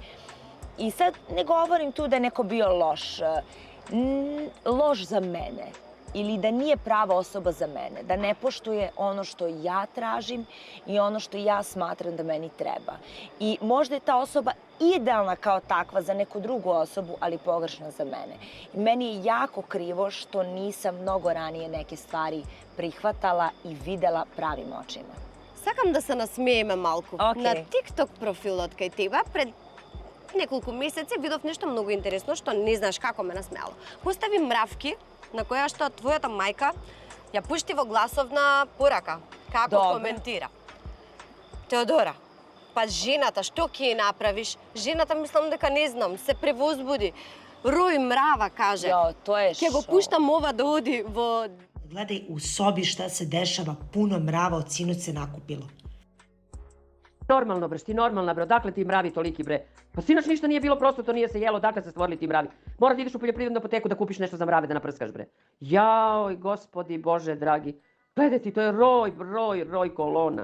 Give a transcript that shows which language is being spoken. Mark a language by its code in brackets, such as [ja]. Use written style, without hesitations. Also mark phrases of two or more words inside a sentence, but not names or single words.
[sr] I sad ne govorim tu da je neko bio loš za mene, ili da nije prava osoba za mene, da ne poštuje ono što ja tražim i ono što ja smatram da meni treba. I možda je ta osoba idealna kao takva za neku drugu osobu, ali pogrešna za mene. I meni je jako krivo što nisam mnogo ranije neke stvari prihvatala i videla pravim očima. [mk] Сакам да се насмееме малку. На TikTok профилот кај тебе пред неколку месеци видов нешто многу интересно што не знаеш како ме насмеало. Постави мравки на која што твојата мајка ја пушти во гласовна порака. Како коментира? Теодора, па жената, што ќе ја направиш? Жената мислам дека не знам, се превозбуди. Рој мрава, каже. Ќе го пуштам ова да оди во... [sr] Gledaj u sobi šta se dešava, puno mrava od sinoć se nakupilo. Normalno bre, ti normalna bre, odakle ti mravi toliki bre? Pa sinoć ništa nije bilo, prosto to nije se jelo, odakle se stvorili ti mravi? Mora da ideš u poljoprivrednu apoteku da kupiš nešto za mrave da naprskaš bre. Jaoj, gospodi Bože dragi, gledaj ti, to je roj kolona.